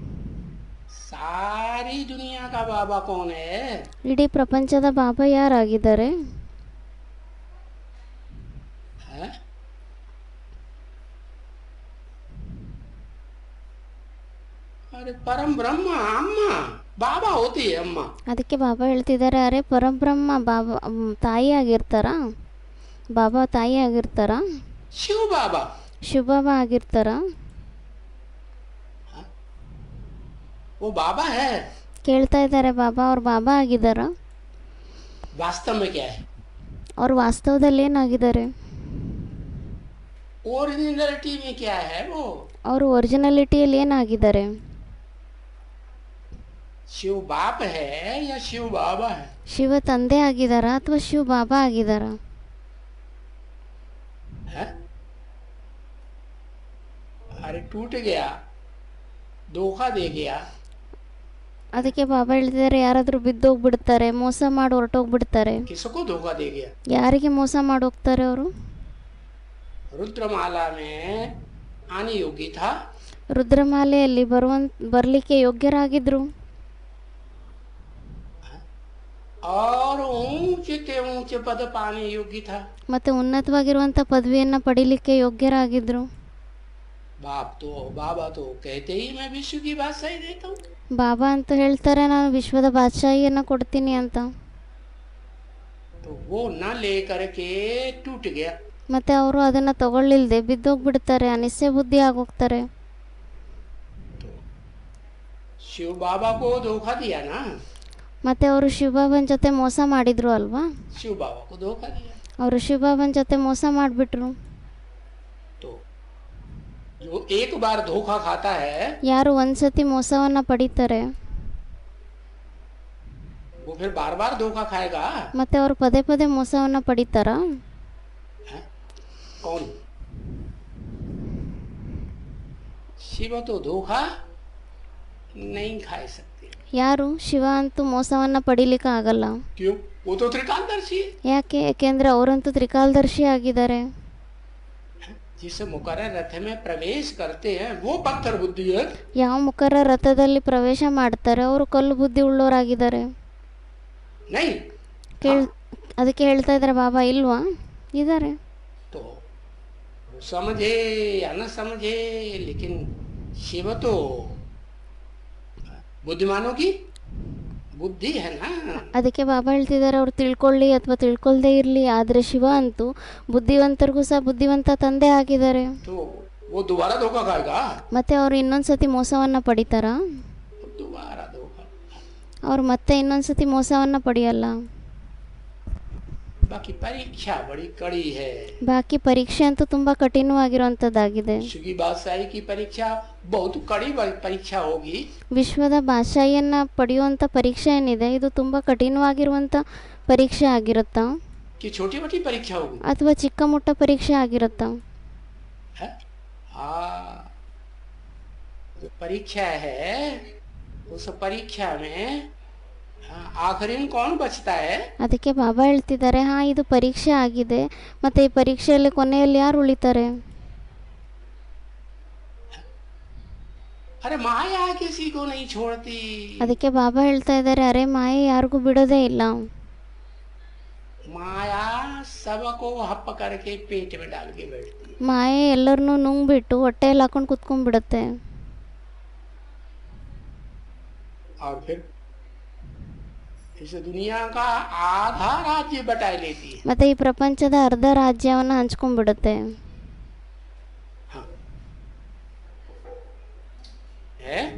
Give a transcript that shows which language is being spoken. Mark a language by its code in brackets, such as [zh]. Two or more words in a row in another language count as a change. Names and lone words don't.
[hi] सारी दुनिया का बाबा कौन है? [kn] ಇಡೀ ಪ್ರಪಂಚದ ಬಾಬಾ ಯಾರಾಗಿದ್ದಾರೆ? [hi] है? अरे परम ब्रह्म अम्मा, बाबा होती है अम्मा। [kn] ಅದಕ್ಕೆ ಬಾಬಾ ಹೇಳ್ತಿದ್ದಾರೆ, ಅರೆ ಪರಬ್ರಹ್ಮ ಬಾಬಾ ತಾಯಿ ಆಗಿರ್ತಾರಾ? ಬಾಬಾ ತಾಯಿ ಆಗಿರ್ತಾರಾ? [hi] शिव बाबा। [kn] ಶಿವಬಾಬಾ ಆಗಿರ್ತಾರಾ? [hi] हाँ, वो बाबा है। [kn] ಕೇಳ್ತಾ ಇದ್ದಾರೆ ಬಾಬಾ ಅವ್ರು ಬಾಬಾ ಆಗಿದ್ದಾರಾ? [hi] वास्तव में क्या है? [kn] ಅವ್ರು ವಾಸ್ತವದಲ್ಲಿ ಏನಾಗಿದ್ದಾರೆ? [hi] ओरिजिनलिटी में क्या है वो? [kn] ಅವರು ಒರಿಜಿನಾಲಿಟಿಯಲ್ಲಿ ಏನಾಗಿದ್ದಾರೆ? [hi] शिव बाप है या शिव बाबा है? [kn] ಶಿವ ತಂದೆ ಆಗಿದ್ದಾರಾ ಅಥವಾ ಶಿವ ಬಾಬಾ ಆಗಿದ್ದಾರಾ? [hi] है? अरे टूट गया, धोखा दे गया, [kn] ಅದಕ್ಕೆ ಬಾಬಾ ಹೇಳ್ತಿದ್ದಾರೆ, ಯಾರಾದರೂ ಬಿದ್ದೋಗ್ಬಿಡ್ತಾರೆ, ಮೋಸ ಮಾಡಿ ಹೊರಟೋಗ್ಬಿಡ್ತಾರೆ. [hi] किसको धोखा दे गया? [kn] ಯಾರಿಗೆ ಮೋಸ ಮಾಡಿ ಹೋಗ್ತಾರೆ ಅವರು? [hi] रुद्रमाला में आने योग्य था, [kn] ರುದ್ರಮಾಲೆಯಲ್ಲಿ ಬರಲಿಕ್ಕೆ ಯೋಗ್ಯರಾಗಿದ್ರು. [hi] और ऊंचे के ऊंचे पद पाने योग्य था। [kn] ಮತ್ತು ಉನ್ನತವಾಗಿರುವಂಥ ಪದವಿಯನ್ನು ಪಡಿಲಿಕ್ಕೆ ಯೋಗ್ಯರಾಗಿದ್ರು. [hi] बाबा तो कहते ही मैं विश्व की बादशाही देता हूँ। [kn] ಬಾಬಾ ಅಂತ ಹೇಳ್ತಾರೆ, ನಾನು ವಿಶ್ವದ ಬಾದಶಾಹಿಯನ್ನು ಕೊಡ್ತೀನಿ ಅಂತ. [hi] तो वो न लेकर के टूट गया। [kn] ಮತ್ತೆ ಅವರು ಅದನ್ನು ತಗೊಳ್ಳಿಲ್ದೆ ಬಿದ್ದೋಗ್ಬಿಡ್ತಾರೆ, ಅನಿಸ್ಯ ಬುದ್ಧಿ ಆಗೋಗ್ತಾರೆ. [hi] शिव बाबा को धोखा दिया ना, [kn] ಮತ್ತೆ ಅವರು ಶಿವಬಾಬನ ಜೊತೆ ಮೋಸ ಮಾಡಿದ್ರು ಅಲ್ವಾ? [hi] शिव बाबा को धोखा दिया। [kn] ಅವರು ಶಿವಬಾಬನ ಜೊತೆ ಮೋಸ ಮಾಡಿಬಿಟ್ರು. [hi] तो जो एक बार धोखा खाता है, [kn] ಯಾರು ಒಂದ್ಸತಿ ಮೋಸವನ್ನು ಪಡಿತಾರೆ [hi] वो फिर बार बार धोखा खाएगा। [kn] ಮತ್ತೆ ಅವರು ಪದೇ ಪದೇ ಮೋಸವನ್ನು ಪಡಿತಾರಾ? [hi] हैं? कौन? शिव तो धोखा नहीं खा सकते। [kn] ಯಾರು? ಶಿವ ಅಂತೂ ಮೋಸವನ್ನು ಪಡಿಲಿಕ್ಕೆ ಆಗಲ್ಲ. [hi] क्यों? वो तो त्रिकालदर्शी है। [kn] ಯಾಕೆ? ಯಾಕೆಂದ್ರೆ ಅವರಂತೂ ತ್ರಿಕಾಲದರ್ಶಿ ಆಗಿದ್ದಾರೆ. [hi] जिस मुकर्रर रथ में प्रवेश करते हैं वो पत्थर बुद्धि है। [kn] ಯಾವ ಮುಖರ ರಥದಲ್ಲಿ ಪ್ರವೇಶ ಮಾಡ್ತಾರೆ ಅವರು ಕಲ್ಲು ಬುದ್ಧಿ ಉಳ್ಳೋರಾಗಿದ್ದಾರೆ. [hi] नहीं [kn] ಅದಕ್ಕೆ ಹೇಳ್ತಾ ಇದ್ದಾರೆ ಬಾಬಾ, ಇಲ್ವಾ? ಇದ್ದಾರೆ. [hi] तो समझे या न समझे, लेकिन शिव तो बुद्धिमानों की बुद्धि है ना। [kn] ಅದಕ್ಕೆ ಬಾಬಾ ಹೇಳ್ತಿದ್ದಾರೆ, ಅವ್ರು ತಿಳ್ಕೊಳ್ಳಿ ಅಥವಾ ತಿಳ್ಕೊಳ್ದೇ ಇರಲಿ, ಆದರೆ ಶಿವ ಅಂತೂ ಬುದ್ಧಿವಂತರಿಗೂ ಸಹ ಬುದ್ಧಿವಂತ ತಂದೆ ಆಗಿದ್ದಾರೆ. [hi] तो वो दोबारा धोखा खाएगा। [kn] ಮತ್ತೆ ಅವರು ಇನ್ನೊಂದ್ಸತಿ ಮೋಸವನ್ನು ಪಡಿತಾರಾ? [hi] दोबारा धोखा। [kn] ಅವ್ರು ಮತ್ತೆ ಇನ್ನೊಂದ್ಸತಿ ಮೋಸವನ್ನು ಪಡೆಯಲ್ಲ. [hi] बाकी परीक्षा बड़ी कड़ी है। [kn] ಬಾಕಿ ಪರೀಕ್ಷೆ ಅಂತೂ ತುಂಬಾ ಕಠಿಣವಾಗಿರುವಂಥದ್ದಾಗಿದೆ. [hi] विश्व बादशाही की परीक्षा बहुत कड़ी परीक्षा होगी। [kn] ವಿಶ್ವದ ಭಾಷೆಯನ್ನು ಪಡೆಯುವಂಥ ಪರೀಕ್ಷೆ ಏನಿದೆ ಇದು ತುಂಬ ಕಠಿಣವಾಗಿರುವಂಥ ಪರೀಕ್ಷೆ ಆಗಿರುತ್ತಾ [hi] कि छोटी मोटी परीक्षा होगी [kn] ಅಥವಾ ಚಿಕ್ಕ ಮುಟ್ಟ ಪರೀಕ್ಷೆ ಆಗಿರುತ್ತಾ? [hi] जो परीक्षा है उस परीक्षा में आखिरी में कौन बचता है? [kn] ಅದಕ್ಕೆ ಬಾಬಾ ಹೇಳ್ತಿದ್ದಾರೆ, ಇದು ಪರೀಕ್ಷೆ ಆಗಿದೆ, ಮತ್ತೆ ಈ ಪರೀಕ್ಷೆಯಲ್ಲಿ ಕೊನೆಯಲ್ಲಿ ಯಾರು ಉಳಿತಾರೆ? [hi] अरे माया किसी को नहीं छोड़ती। [kn] ಅದಕ್ಕೆ ಬಾಬಾ ಹೇಳ್ತಾ ಇದ್ದಾರೆ, ಅರೆ ಮಾಯೆ ಯಾರಿಗೂ ಬಿಡೋದೇ ಇಲ್ಲ. [hi] माया सबको हप करके पेट में डाल के बैठती। [kn] ಮಾಯೆ ಎಲ್ಲರನ್ನೂ ನುಂಗ್ಬಿಟ್ಟು ಹೊಟ್ಟೆಯಲ್ಲಿ ಹಾಕೊಂಡು ಕುತ್ಕೊಂಡ್ಬಿಡುತ್ತೆ. [hi] और फिर इस दुनिया का आधा राज्य बटाई लेती है। [kn] ಮತ್ತೆ ಈ ಪ್ರಪಂಚದ ಅರ್ಧ ರಾಜ್ಯವನ್ನು ಹಂಚ್ಕೊಂಡ್ಬಿಡುತ್ತೆ. [hi] हाँ है।